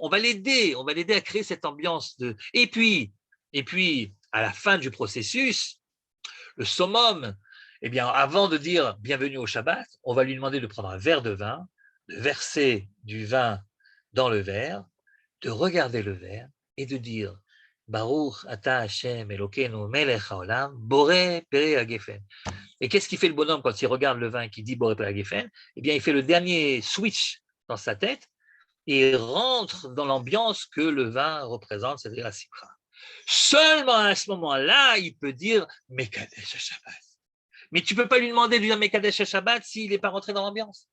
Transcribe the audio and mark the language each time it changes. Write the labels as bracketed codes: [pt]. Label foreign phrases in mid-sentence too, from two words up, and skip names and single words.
[fr] On va l'aider à créer cette ambiance de. Et puis, à la fin du processus, le summum, eh bien, avant de dire bienvenue au Shabbat, on va lui demander de prendre un verre de vin, de verser du vin dans le verre, de regarder le verre et de dire [he] ברוך אתה השם אלוקינו מלך העולם בורא פרי הגפן. [fr] Et qu'est-ce qu'il fait le bonhomme quand il regarde le vin et qu'il dit [he] בורא פרי הגפן? [fr] Eh bien, il fait le dernier switch dans sa tête et il rentre dans l'ambiance que le vin représente, c'est-à-dire la simcha. Seulement à ce moment-là, il peut dire [he] מקדש שבת. [fr] Mais tu ne peux pas lui demander de dire [he] מקדש שבת [fr] s'il n'est pas rentré dans l'ambiance.